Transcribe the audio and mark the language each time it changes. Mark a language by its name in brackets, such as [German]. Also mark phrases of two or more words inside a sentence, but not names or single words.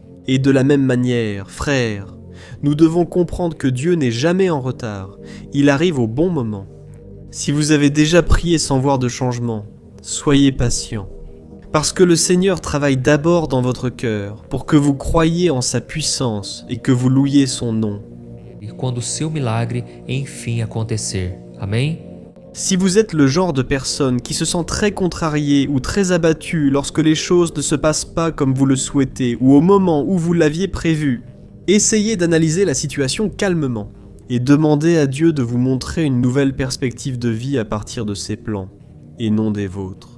[French] Et de la même manière, frères, nous devons comprendre que Dieu n'est jamais en retard, il arrive au bon moment. Si vous avez déjà prié sans voir de changement, soyez patient. Parce que le Seigneur travaille d'abord dans votre cœur, pour que vous croyiez en sa puissance et que vous louiez son nom. [Portuguese] E quando o seu milagre enfim acontecer. Amém? [French] Si vous êtes le genre de personne qui se sent très contrarié ou très abattu lorsque les choses ne se passent pas comme vous le souhaitez ou au moment où vous l'aviez prévu, essayez d'analyser la situation calmement et demandez à Dieu de vous montrer une nouvelle perspective de vie à partir de ses plans et non des vôtres.